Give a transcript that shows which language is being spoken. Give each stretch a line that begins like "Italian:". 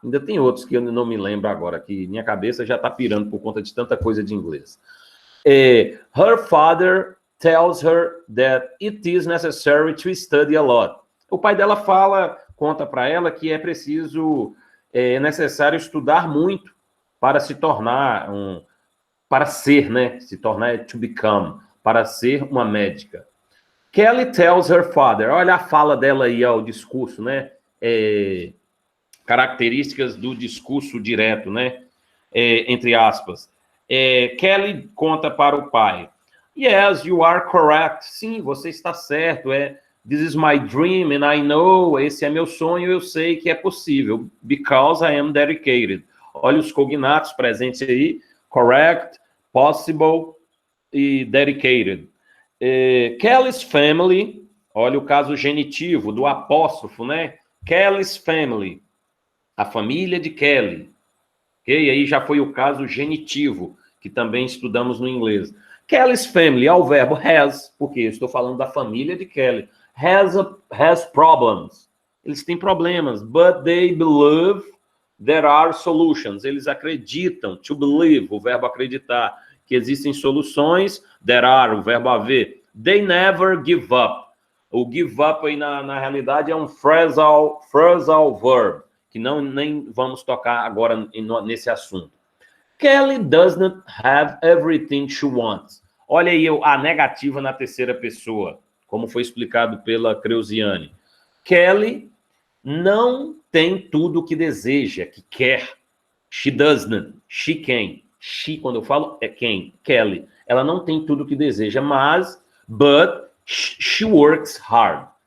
Portuguese: Ainda tem outros que eu não me lembro agora, que minha cabeça já está pirando por conta de tanta coisa de inglês.
English: Her father tells her that it is necessary to study a lot.
Portuguese: O pai dela conta para ela que é necessário estudar muito para se tornar para ser, né? Se tornar to become, para ser uma médica.
English: Kelly tells her father,
Portuguese: olha a fala dela aí, ó, o discurso, né? Características do discurso direto, né? Entre aspas. Kelly conta para o pai.
English: Yes, you are correct.
Portuguese: Sim, você está certo.
English: This is my dream and I know.
Portuguese: Esse é meu sonho, eu sei que é possível.
English: Because I am dedicated.
Portuguese: Olha os cognatos presentes aí. Correct, possible e dedicated.
English: Kelly's family.
Portuguese: Olha o caso genitivo do apóstrofo, né? Kelly's family. A família de Kelly. Ok? Aí já foi o caso genitivo, que também estudamos no inglês. Kelly's family, ao verbo has, porque eu estou falando da família de Kelly.
English: Has problems.
Portuguese: Eles têm problemas,
English: but they believe there are solutions.
Portuguese: Eles acreditam, to believe, o verbo acreditar, que existem soluções, there are, o verbo haver.
English: They never give up.
Portuguese: O give up aí na realidade é um phrasal verb, que nem vamos tocar agora nesse assunto.
English: Kelly does not have everything she wants.
Portuguese: Olha aí a negativa na terceira pessoa, como foi explicado pela Creuziane. Kelly não tem tudo o que deseja, que quer.
English: She does not. She can.
Portuguese: She, quando eu falo, é quem? Kelly. Ela não tem tudo o que deseja,
English: but she works hard.